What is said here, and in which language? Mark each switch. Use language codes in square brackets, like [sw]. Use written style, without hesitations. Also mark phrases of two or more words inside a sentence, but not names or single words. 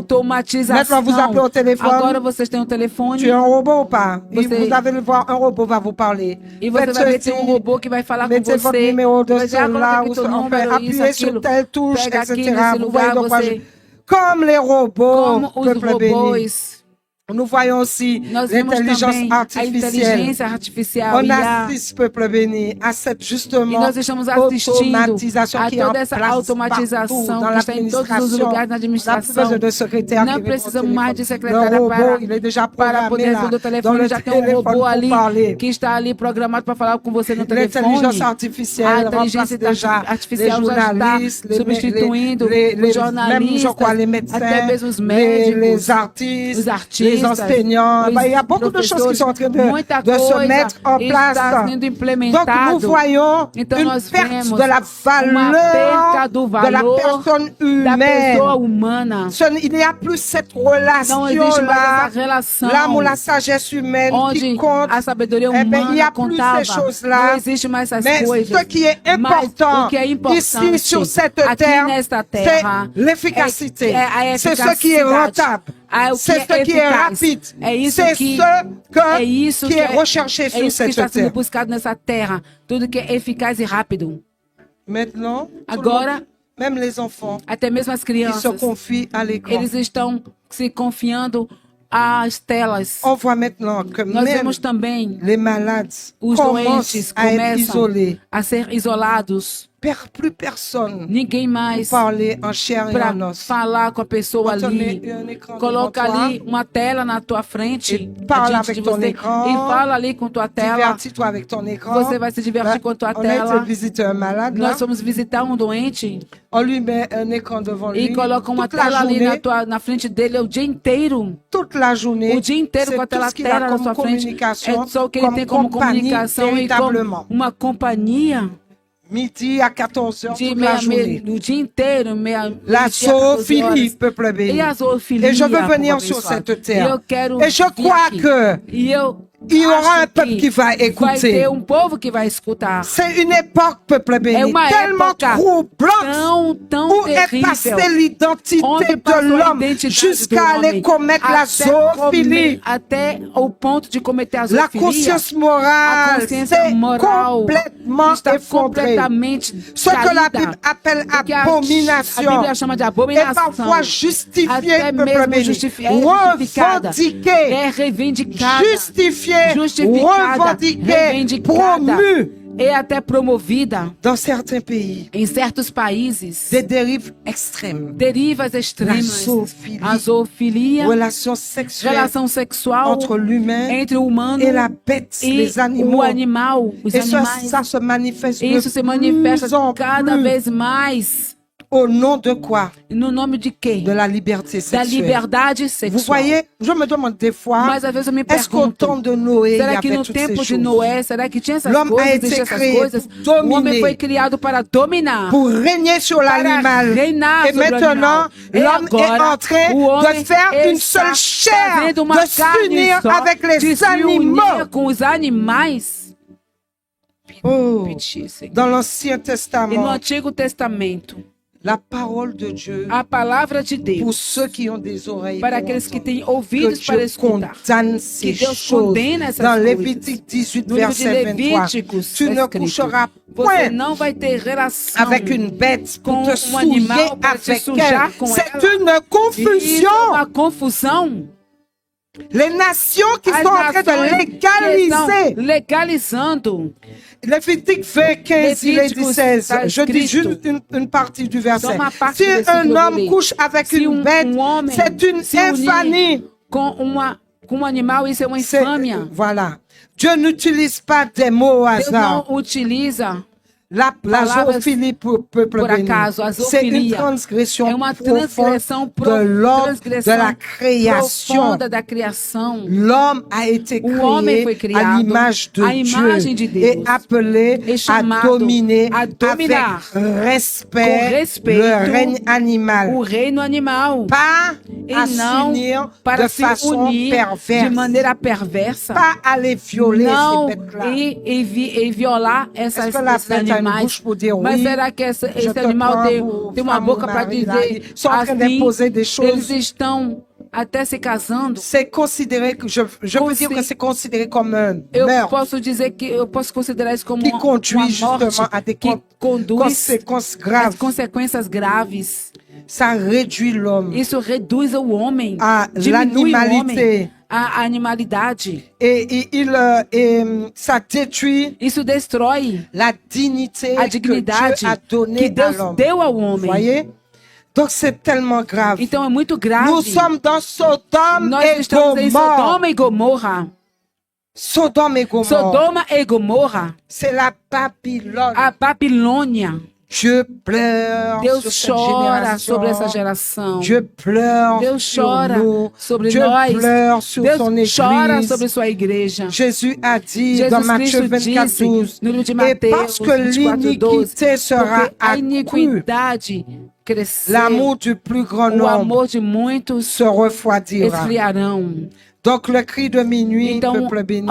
[fr] Maintenant, vous appelez au téléphone. [pt] Agora vocês têm um telefone. [fr] Tu es un robot ou pas? Et [pt] Você- [fr] vous allez le voir, un robot va vous parler. [pt] E você [fr] Faites [pt] vai ver [fr] ceci, [pt] tem um robô que vai falar com [fr] mettez votre [pt] você. [fr] numéro de [pt] Vai dizer, coloca [fr] cela, [pt] aqui [fr] ou [pt] teu [fr] enfin, [pt] número, isso, [fr] appuyez sur [pt] aquilo. [fr] telle touche, [pt] Pega aqui [fr] etc. [pt] nesse [fr] Vous voyez [pt] lugar, [fr] donc quoi [pt] você... [fr] Comme les robots, [pt] Como os [fr] peuple béni. [pt] robôs. [fr] Nous voyons aussi [pt] Nós vemos [fr] l'intelligence [pt] também a [fr] artificielle. [pt] inteligência artificial [fr] On [pt] e a... [fr] assiste, peuple béni, à cette justement [pt] nós estamos assistindo [fr] automatisation [pt] a [fr] qui est en [pt] toda essa [fr] place [pt] automatização [fr] partout dans [pt] que está em todos os [fr] l'administration. [pt] lugares na [fr] On n'a plus [pt] administração. [fr] besoin de secrétaire [pt] Não [fr] qui répond au [pt] precisamos mais de [fr] téléphone. [pt] secretária [fr] Le robot, [pt] para, [fr] il est déjà [pt] para [fr] programmé [pt] poder [fr] là, [pt] responder o [fr] dans [pt] telefone. [fr] le [pt] Já tem um [fr] téléphone [pt] robô [fr] pour [pt] ali [fr] parler. [pt] que está ali programado para falar com você no telefone. [fr] L'intelligence [pt] A [fr] artificielle remplace [pt] inteligência [fr] déjà les [pt] artificial já está [fr] journalistes, [pt] substituindo os [fr] même, je [pt] jornalistas, [fr] crois, les médecins, [pt] até mesmo os [fr] les [pt] médicos, [fr] artistes, [pt] os artistas, [fr] les enseignants. [pt] os [fr] Il y a beaucoup de choses qui sont en train [pt] muita [fr] de se [pt] coisa [fr] mettre en [pt] está [fr] place. [pt] sendo [fr] Donc [pt] implementado. [fr] nous voyons [pt] Então [fr] une [pt] nós [fr] perte [pt] vemos [fr] de la [pt] uma perca [fr] valeur [pt] do [fr] de la [pt] valor [fr] personne [pt] da pessoa [fr] humaine. [pt] humana. [fr] Il n'y a plus cette [pt] Não existe mais [fr] relation-là, [pt] essa relação [fr] l'âme ou la sagesse humaine qui [pt] onde [fr] compte. [pt] a sabedoria [fr] Eh ben, il n'y a [pt] humana [fr] plus [pt] contava. [fr] ces choses-là. [pt] Não existe mais essas [fr] Mais [pt] coisas. [fr] ce qui est [pt] Mas [fr] important [pt] o que é importante [fr] ici sur cette [pt] aqui [fr] terre, [pt] nesta [fr] c'est [pt] terra [fr] l'efficacité. [pt] é a [fr] C'est ce qui est [pt] eficacidade. [fr] rentable. [pt] O que [fr] C'est ce qui est [pt] eficaz. [fr] rapide. [pt] É isso [fr] C'est [pt] que [fr] ce qui est recherché [pt] é [fr] sur [pt] isso que [fr] cette [pt] está sendo [fr] terre. [pt] buscado nessa terra. Tudo que é eficaz e rápido. [fr] Maintenant, tout le [pt] Agora, [fr] monde, même les enfants [pt] até mesmo as [fr] qui se [pt] crianças, [fr] confient à l'écran. [pt] eles estão se confiando às telas. [fr] On voit maintenant que [pt] Nós [fr] même [pt] vemos também [fr] les malades [pt] os [fr] commencent [pt] doentes [fr] à être [pt] começam [fr] isolés. [pt] a ser isolados. [fr] Plus personne [pt] Ninguém mais [fr] parler en chair et [pt] para [fr] en os. [pt] falar com a pessoa [fr] Quand on [pt] ali. [fr] met un écran [pt] Coloca [fr] devant [pt] ali uma tela na tua frente, E fala adiante de [fr] avec ton [pt] você, [fr] écran. [pt] e fala ali com tua [fr] toi, [pt] tela. [fr] divertis-toi avec ton écran. [pt] Você vai se divertir [fr] Ben, [pt] com a tua [fr] on a été [pt] tela. [fr] visiter un malade, là. [pt] Nós fomos visitar um doente [fr] On lui met un écran devant lui. [pt] e coloca uma [fr] toute la [pt] tela ali [fr] journée, [pt] na frente dele o dia inteiro. [fr] toute la journée. [pt] O dia inteiro com [fr] C'est [pt] aquela [fr] tout ce qu'il a [pt] tela na [fr] comme [pt] sua frente. [fr] communication, [pt] É só o que ele [fr] comme [pt] tem como [fr] compagnie, [pt] comunicação e [fr] véritablement. [pt] como uma companhia [fr] Midi à 14h, [pt] de [fr] toute la journée. [pt] o dia inteiro, [fr] La zoophilie, peuple béni. [pt] E a zoofilia. [fr] Et je veux venir [pt] povo [fr] sur [pt] abençoado. [fr] cette terre. [pt] Eu quero [fr] Et je [pt] vir [fr] crois [pt] aqui. [fr] que [pt] E eu [fr] il y aura [pt] acho [fr] un peuple qui va [pt] vai ter [fr] écouter. [pt] povo que vai escutar. [fr] C'est une époque, peuple [pt] É [fr] béni, [pt] uma [fr] tellement [pt] época [fr] troublante. [pt] tão [fr] Où est passée [pt] terrível. [fr] l'identité [pt] Onde [fr] de [pt] passou a [fr] l'homme [pt] identidade [fr] jusqu'à [pt] do [fr] aller [pt] homem, [fr] commettre la zoophilie. [pt] até o ponto de cometer a [fr] La [pt] zoofilia. [fr] conscience [pt] A [fr] morale [pt] consciência [fr] c'est [pt] moral [fr] complètement [pt] está [fr] effondrée. [pt] completamente [fr] Ce que la [pt] caída. [fr] Bible appelle [pt] O que a [fr] abomination [pt] Bíblia chama de [fr] est [pt] abominação. [fr] parfois justifié, [pt] Até [fr] peuple [pt] mesmo [fr] béni, [pt] justificada. [fr] revendiqué, [pt] É reivindicada. [fr] justifié, [pt] Justificada. [fr] revendiqué, [pt] Reivindicada. [fr] promu [pt] E até promovida [fr] dans certains pays. [pt] em certos países. [fr] Des dérives extrêmes, [pt] Derivas extremas. zoofilia. A zoofilia. [fr] relations sexuelles [pt] Relação sexual [fr] entre l'humain [pt] entre o humano [fr] et la bête, [pt] e [fr] les animaux. [pt] o animal, os [fr] Et ça, [pt] animais. [fr] ça se manifeste [pt] Isso [fr] de [pt] se manifesta [fr] plus en [pt] cada [fr] plus. [pt] vez mais. [fr] Au nom de quoi? [pt] No nome de quê? [fr] De la liberté [pt] Da [fr] sexuelle. [pt] liberdade [fr] Vous [pt] sexual. [fr] voyez, je me demande des fois, [pt] Mas às vezes eu me [fr] est-ce qu'au [pt] pergunto, [fr] temps de Noé, il y [pt] será que [fr] avait [pt] no [fr] toutes [pt] tempo [fr] ces [pt] de [fr] choses? [pt] Noé, será que tinha essas [fr] L'homme a [pt] coisas, [fr] été [pt] existiam essas [fr] créé [pt] coisas? [fr] pour dominer, [pt] O homem foi criado para dominar, [fr] pour régner sur [pt] para [fr] l'animal. [pt] reinar [fr] Et [pt] sobre o [fr] maintenant, [pt] animal. E [fr] l'homme est [pt] agora, [fr] en train [pt] o homem [fr] de faire une [pt] está [fr] seule chair, [pt] fazendo uma [fr] de [pt] carne [fr] s'unir [pt] só, [fr] avec [pt] de [fr] les [pt] se [fr] animaux. [pt] unir com os animais. [fr] Oh, [pt] Repetir, Senhor. [fr] dans l'Ancien [pt] E no [fr] Testament, [pt] Antigo Testamento, [fr] la parole de Dieu, [pt] a palavra de [fr] pour [pt] Deus, [fr] ceux qui ont des oreilles, [pt] para [fr] pour [pt] aqueles que [fr] entendre, [pt] têm [fr] que [pt] ouvidos para [fr] Dieu [pt] escutar. [fr] condamne ces [pt] Que Deus [fr] choses. [pt] condena essas [fr] Dans [pt] coisas. [fr] Lévitique 18, [pt] No livro de [fr] verset 23, [pt] Levíticos, [fr] tu [pt] está [fr] ne [pt] escrito, [fr] coucheras [pt] você [fr] point [pt] não vai ter relação [fr] avec une bête pour [pt] com [fr] te [pt] animal [fr] souiller [pt] para te [fr] avec [pt] sujar [fr] elle. [pt] com [fr] C'est [pt] ela. [fr] une [pt] Isso é [fr] confusion. [pt] uma confusão. [fr] Les nations qui [pt] As [fr] sont en train de [pt] nações que [fr] légaliser. [pt] estão legalizando. [fr] Lévitique 20, 15, il est dit [pt] Levíticos [fr] 16. [pt] está [fr] Je dis [pt] escrito. [fr] juste une partie du verset. [pt] Só uma parte [fr] Si [pt] do versículo [fr] un [pt] eu [fr] homme [pt] vou ler. [fr] couche avec [pt] Se [fr] une bête, [pt] homem [fr] c'est une [pt] se unir [fr] infamie. [pt] com um animal, isso é uma [fr] C'est- [pt] infâmia. [fr] Voilà. Dieu n'utilise pas des mots au [pt] Deus [fr] hasard. [pt] não utiliza [fr] La zoophilie, peuple béni, c'est une transgression profonde de la création. L'homme a été créé à l'image de Dieu et appelé à dominer avec respect le règne animal, pas à s'unir de façon perverse, pas à les violer ces bêtes-là. [pt] E violar esses animais. Mas será que esse animal tem uma boca para dizer assim? Eles estão até se casando. [fr] C'est considéré que je peux dire que c'est considéré comme un meurtre. [pt] Eu posso considerar isso como [fr] qui conduit [pt] uma morte [fr] justement à des [pt] que conduz [fr] graves. [pt] às consequências graves. [fr] Ça réduit l'homme. [pt] Isso reduz o homem. [fr] À l'animalité. [pt] A animalidade. [fr] Et ça détruit [pt] Isso destrói [fr] la dignité [pt] a dignidade [fr] que Dieu a donnée [pt] que Deus [fr] à l'homme. [pt] deu ao homem. [fr] Voyez? Donc c'est tellement grave. [pt] Então é muito grave. [fr] Nous sommes dans Sodome [pt] Nós estamos em Sodoma e Gomorra. Sodoma e Gomorra. [fr] C'est la Babylone. [pt] A Babilônia. [fr] Dieu pleure [pt] Deus chora sobre essa geração. [fr] Dieu pleure [pt] Deus chora sobre [fr] Dieu [pt] nós. [fr] pleure sur son [pt] Deus chora [fr] église. [pt] sobre sua igreja. [fr] Jésus a dit [pt] Jesus [fr] dans Matthieu [pt] Cristo [fr] 24:12, [pt] disse no livro de [fr] et [pt] Mateus [fr] parce que [pt] 24:12, [fr] l'iniquité sera [pt] porque a [fr] accrue, [pt] iniquidade cresceu, [fr] l'amour du plus grand [pt] o [fr] nombre [pt] amor de muitos [fr] se refroidira. [pt] esfriarão. [fr] Donc le cri de minuit, [pt] Então, [fr] peuple béni,